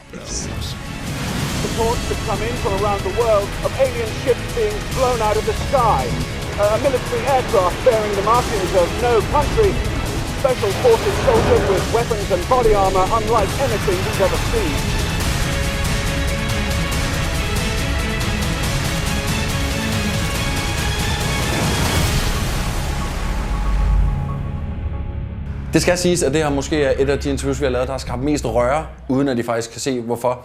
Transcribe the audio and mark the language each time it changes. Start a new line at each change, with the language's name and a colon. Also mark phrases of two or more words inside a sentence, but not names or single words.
English: Reports have come in from around the world of alien ships being blown out of the sky. A military aircraft bearing the markings of no country. Special forces soldiers with weapons and body armor unlike anything we've ever seen.
Danish: Det skal siges, at det her måske er et af de interviews, vi har lavet, der har skabt mest røre, uden at de faktisk kan se, hvorfor.